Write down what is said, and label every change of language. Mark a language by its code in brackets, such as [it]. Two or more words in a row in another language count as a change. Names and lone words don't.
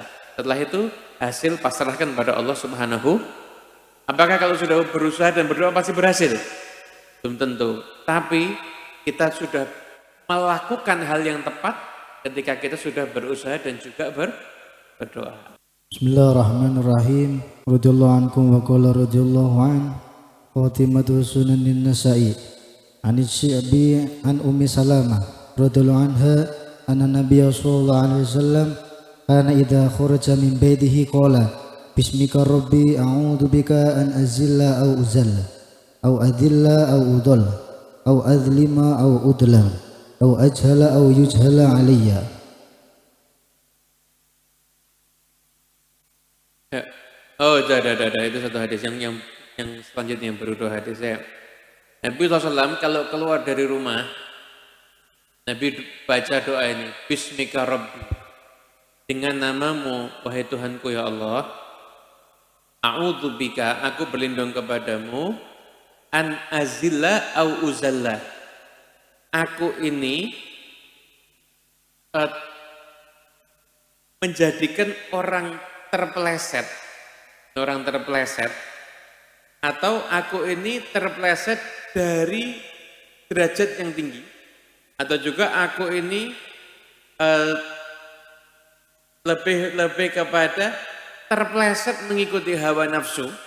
[id] Setelah itu, hasil pasrahkan pada [ar] الله سبحانه. [id] Apakah kalau sudah berusaha dan berdoa pasti berhasil? Belum tentu. Tapi kita sudah melakukan hal yang tepat ketika kita sudah berusaha dan juga berdoa. [ar] بسم الله الرحمن الرحيم. رضي الله عنكم وقال رضي الله عن فاطمة سنن النسائي عن الشعبي عن أم سلمة رضي الله عنها أن النبي صلى الله عليه وسلم كان إذا خرج من بيته قال بسمك ربي أعوذ بك أن أزل أو أزل أو أضل أو أضل أو أظلم أو أظلم أو أجهل أو يجهل علي. [id] Ya. Oh, dah. Itu satu hadis yang selanjutnya baru 2 hadis ya. Nabi SAW kalau keluar dari rumah, Nabi baca doa ini, [ar] بسمك ربي, [id] dengan namamu, wahai Tuhanku ya Allah, a'udzubika, aku berlindung kepadamu, [ar] أن أزل أو أزل, [id] aku ini menjadikan orang terpeleset, atau aku ini terpeleset dari derajat yang tinggi, atau juga aku ini lebih kepada terpeleset mengikuti hawa nafsu,